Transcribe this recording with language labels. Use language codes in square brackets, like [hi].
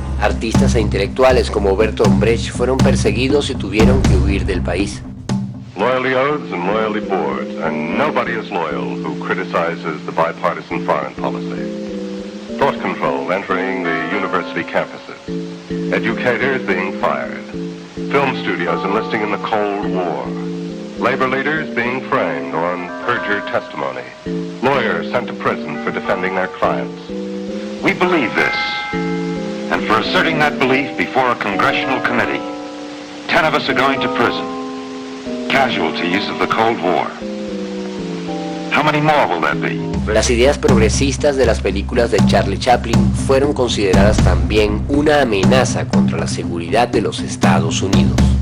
[es] Artistas e intelectuales como Bertolt Brecht fueron perseguidos y tuvieron que huir del país. [en] Loyalty oaths and loyalty boards, and nobody is loyal who criticizes the bipartisan foreign policy. Thought control entering the university campuses. Educators being fired. Film studios enlisting in the Cold War. Labor leaders being framed on perjured testimony. Lawyers sent to prison for defending their clients. We believe this, and for asserting that belief before a congressional committee, 10 of us are going to prison, casualties of the Cold War. How many more will there be? [es] Las ideas progresistas de las películas de Charlie Chaplin fueron consideradas también una amenaza contra la seguridad de los Estados Unidos.